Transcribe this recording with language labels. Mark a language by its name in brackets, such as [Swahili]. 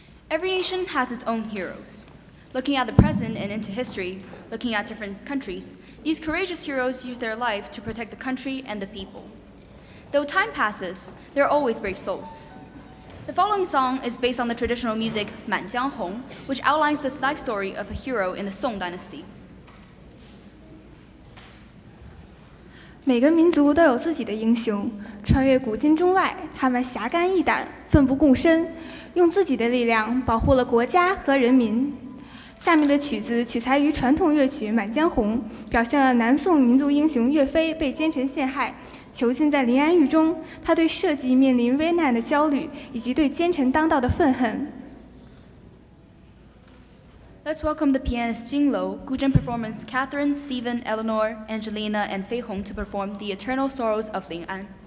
[English] Every nation has its own heroes. Looking at the present and into history, looking at different countries, these courageous heroes use their life to protect the country and the people. Though time passes, there are always brave souls. The following song is based on the traditional music 满江红, which outlines the life story of a hero in the Song dynasty. [Chinese] 每个民族都有自己的英雄，穿越古今中外，他们侠肝义胆，奋不顾身，用自己的力量保护了国家和人民。下面的曲子取材于传统乐曲《满江红》，表现了南宋民族英雄岳飞被奸臣陷害，囚禁在临安狱中，他对社稷面临危难的焦虑，以及对奸臣当道的愤恨。 [English] Let's welcome the pianist Jing Lo, Guzheng performance Catherine, Stephen, Eleanor, Angelina, and Fei Hong to perform The Eternal Sorrows of Ling An.